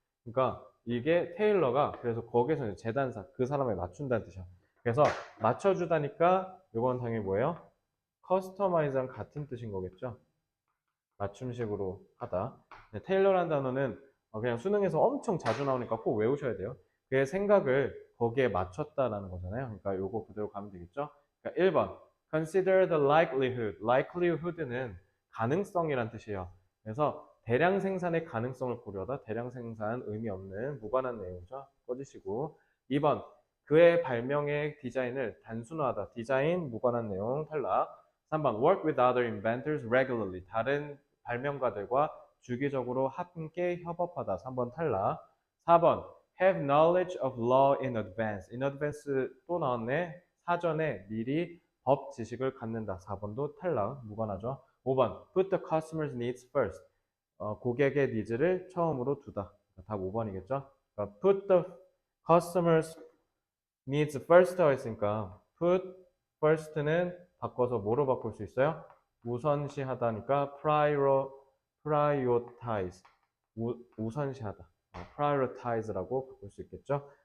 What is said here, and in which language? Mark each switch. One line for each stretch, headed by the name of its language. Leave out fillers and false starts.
Korean: 그러니까 이게 테일러가 그래서 거기서 이제 재단사 그 사람에 맞춘다는 뜻이야. 그래서 맞춰주다니까 이건 당연히 뭐예요? customize랑 같은 뜻인 거겠죠? 맞춤식으로 하다. 네, 테일러라는 단어는 그냥 수능에서 엄청 자주 나오니까 꼭 외우셔야 돼요. 그의 생각을 거기에 맞췄다라는 거잖아요. 그러니까 요거 그대로 가면 되겠죠?
English: 그러니까 1번 consider the likelihood.
Korean: likelihood는 가능성이란 뜻이에요. 그래서 대량 생산의 가능성을 고려하다. 대량 생산 의미 없는 무관한 내용이죠. 꺼주시고 2번 그의 발명의 디자인을 단순화하다. 디자인 무관한 내용 탈락.
English: 3번 work with other inventors regularly.
Korean: 다른 발명가들과 주기적으로 함께 협업하다. 3번 탈락.
English: 4번 have knowledge of law in advance.
Korean: in advance 또 나왔네. 사전에 미리 법 지식을 갖는다. 4번도 탈락. 무관하죠.
English: 5번 put the customer's needs first.
Korean: 고객의 니즈를 처음으로 두다. 답 5번이겠죠. 그러니까
English: put the customer's needs first
Korean: 가 있으니까 put first는 바꿔서 뭐로 바꿀 수 있어요? 우선시하다니까 prioritize 우선시하다 prioritize라고 바꿀 수 있겠죠?